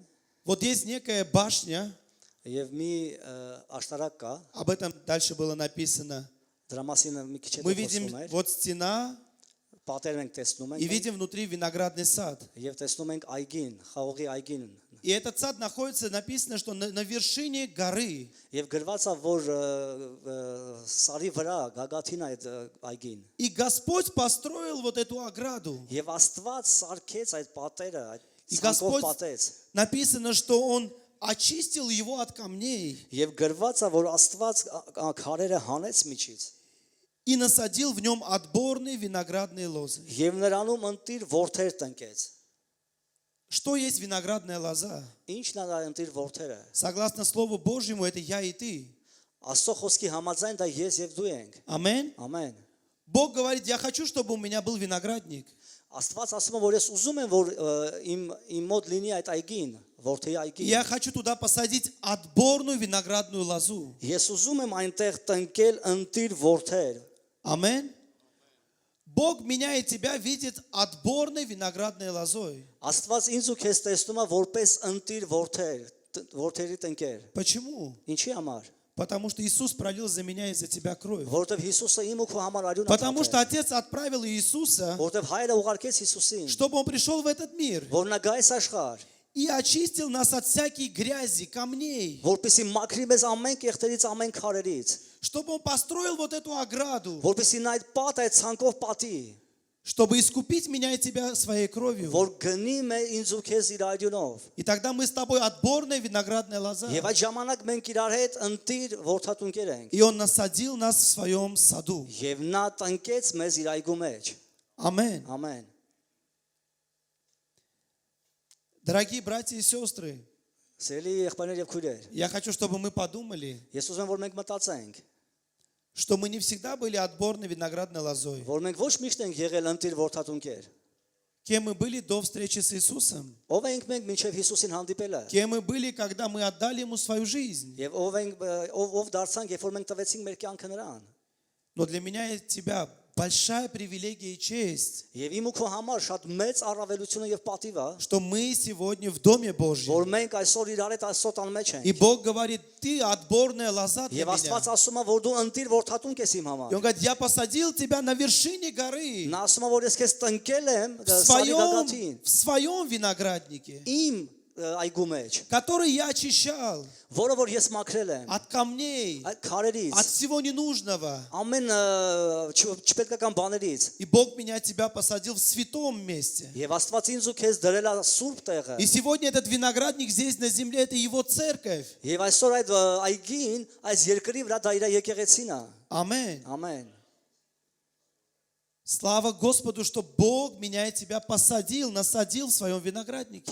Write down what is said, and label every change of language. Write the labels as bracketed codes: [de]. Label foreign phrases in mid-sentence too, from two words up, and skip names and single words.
[ru] Вот есть некая башня, [hy] եւ մի աշտարակ կա, [ru] об этом дальше было написано. [hy] դրա մասին մի քիչ [ru] Мы [hy] հետո [ru] видим [hy] խոսում էր, [ru] вот стена [hy] պատերն ենք տեսնում [ru] и [hy] ենք [ru] видим внутри виноградный сад. [hy] եւ տեսնում ենք այգին, խաղողի այգին [ru] И этот сад находится, написано, что на вершине горы. [hy] եւ գրված է որ սարի վրա գագաթին է այդ այգին [ru] И Господь построил вот эту ограду. [hy] եւ Աստված սարքեց այդ պատերը, այդ [ru] И [hy] ցանկով [ru] Господь, [hy] պատեց [ru] написано, что Он очистил его от камней [hy] եւ գրված է որ Աստված քարերը հանեց միջից [ru] и насадил в нем отборные виноградные лозы. [hy] եւ նրանում ընտիր ворթեր տնկեց [ru] Что есть виноградная лоза? [hy] ինչն է դա ընտիր ворթերը [ru] Согласно Слову Божьему, это я и ты. [hy] Աստծո խոսքի համաձայն դա ես եւ դու ենք [ru] Аминь. [hy] ամեն [ru] Бог говорит, я хочу, чтобы у меня был виноградник. [hy] Աստված ասում է որ ես ուզում եմ որ իմ մոտ լինի այդ այգին ворթի այգին [ru] Я хочу туда посадить отборную виноградную лозу. [hy] ես ուզում եմ այնտեղ տնկել ընտիր ворթեր [ru] Аминь. Бог меня и тебя видит отборной виноградной лозой. [hy] Աստված ինձ ու քեզ տեսնում է որպես ընտիր ворթերի տնկեր [ru] Почему? [hy] ինչի համար [ru] Потому что Иисус пролил за меня и за тебя кровь. [hy] որովհետև Հիսուսը իմ ու քո համար արյուն [ru] Потому что [hy] ատել [ru] Отец отправил Иисуса, [hy] որովհետև հայրը ուղարկեց Հիսուսին [ru] чтобы Он пришел в этот мир [hy] որ նա գա այս աշխարհ [ru] и очистил нас от всякой грязи, камней, [hy] որպեսի մաքրի մեզ ամեն կեղտերից ամեն քարերից [ru] чтобы Он построил вот эту ограду, [hy] որպեսի նա այդ պատ այդ ցանկով պատի [ru] чтобы искупить меня и тебя своей кровью. [hy] որ գնի մե ինձ ու քեզ իր արյունով [ru] И тогда мы с тобой отборная виноградная лоза. [hy] եւ այդ ժամանակ մենք իրար հետ ընտիր ворթատունկեր ենք [ru] И Он насадил нас в своем саду. [hy] եւ նա տնկեց մեզ իր այգու մեջ [ru] Аминь. [hy] ամեն [ru] Дорогие братья и сестры, [hy] սիրելի եղբայրներ եւ քույրեր [ru] я хочу, чтобы мы подумали, [hy] ես ուզում եմ որ մենք մտածենք [ru] что мы не всегда были отборной виноградной лозой. [hy] որ մենք ոչ միշտ ենք եղել ընտիր ворթատունկեր [ru] Кем мы были до встречи с Иисусом? [hy] ով ենք մենք մինչև Հիսուսին հանդիպելը [ru] Кем мы были, когда мы отдали Ему свою жизнь? [hy] եւ ով դարձանք երբ որ մենք տվեցինք մեր կյանքը նրան [ru] Но для меня и тебя большая привилегия и честь, [hy] եւ իմ ու քո համար շատ մեծ առավելությունը եւ պատիվ է [ru] что мы сегодня в Доме Божьем. [hy] որ մենք այսօր իրար հետ Աստծո տան մեջ [ru] И [hy] ենք [ru] Бог говорит, ты отборная лоза для [hy] եւ Աստված [ru] меня. [hy] ասում է որ դու ընտիր ворթատունկ ես իմ [ru] И [hy] համար [ru] Он говорит, я посадил тебя на вершине горы, [hy] նա ասում է որ ես քեզ տնկել եմ սարի գագաթին [ru] в своем винограднике, [hy] իմ այգու մեջ [ru] который я очищал [hy] որը որ ես մաքրել եմ [ru] от камней, [hy] այդ քարերից [ru] от всего ненужного. [hy] ամեն չպետքական բաներից [ru] И Бог меня и тебя посадил в святом месте. [hy] եւ Աստված ինձ ու քեզ դրել է սուրբ տեղը [ru] И сегодня этот виноградник здесь на земле, это Его церковь. [hy] եւ այսօր այդ այգին այս երկրի վրա դա իր եկեղեցին է [ru] Аминь. [hy] ամեն [ru] Слава Господу, что Бог меня и тебя посадил, насадил в своем винограднике.